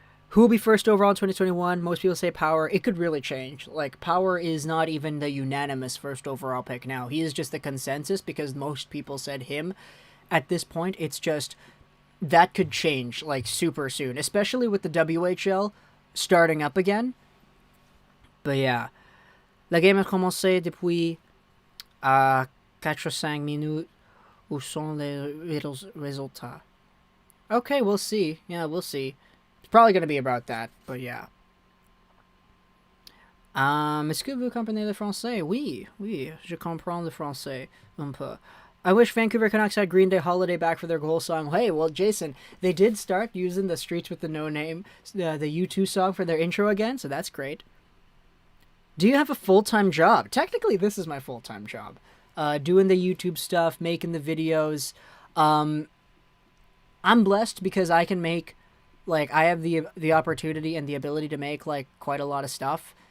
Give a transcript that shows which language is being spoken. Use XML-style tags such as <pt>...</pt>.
<en>Who will be first overall in 2021? Most people say Power. It could really change. Like, Power is not even the unanimous first overall pick now. He is just the consensus because most people said him. At this point, it's just, that could change, like, super soon. Especially with the WHL starting up again. But yeah.</en> <fr>La game a commencé depuis 4-5 minutes. Où sont les résultats?</fr> <en>Okay, we'll see. Yeah, we'll see. It's probably going to be about that, but yeah.</en> <fr>Est-ce que vous comprenez le français? Oui, je comprends le français un peu.</fr> <en>I wish Vancouver Canucks had Green Day Holiday back for their goal song. Hey, well, Jason, they did start using the Streets with the No Name, the U2 song for their intro again, so that's great. Do you have a full-time job? Technically, this is my full-time job. Doing the YouTube stuff, making the videos. I'm blessed because I can make, like, I have the opportunity and the ability to make, like, quite a lot of stuff.</en>